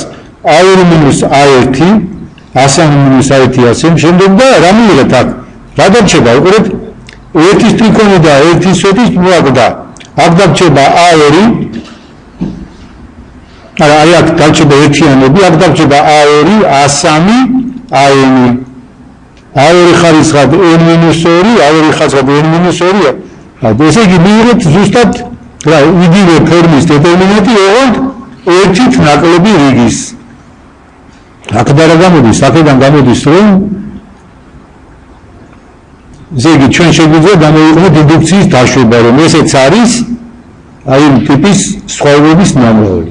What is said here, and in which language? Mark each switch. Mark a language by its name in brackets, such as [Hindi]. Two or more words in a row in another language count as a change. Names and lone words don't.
[Georgian] a2 მინუს a1, a3 მინუს a1 ასე შემდეგ და რა მივიღებთ აქ? რა დარჩება? უყურეთ, ერთის ტრიქონი და ერთის სვეტის მოაგდა. აქ დარჩება a2, აი აქ დარჩება ერთიანები, აქ დარჩება a2, a3, a-n. a2 ხარისხად n-2, a2 ხარისხად n-2. ესე იგი მივიღებთ ზუსტად რა იგივე ფორმის დეტერმინანტი, ოღონდ ერთით ნაკლები რიგის. აქედან რა გამოდის? აქედან გამოდის რომ ესე იგი ჩვენ შეგვიძლია გამოვიყენოთ ინდუქციის დაშვება, რომ ესეც არის აი ამ ტიპის სხვაობების ნამრავლი.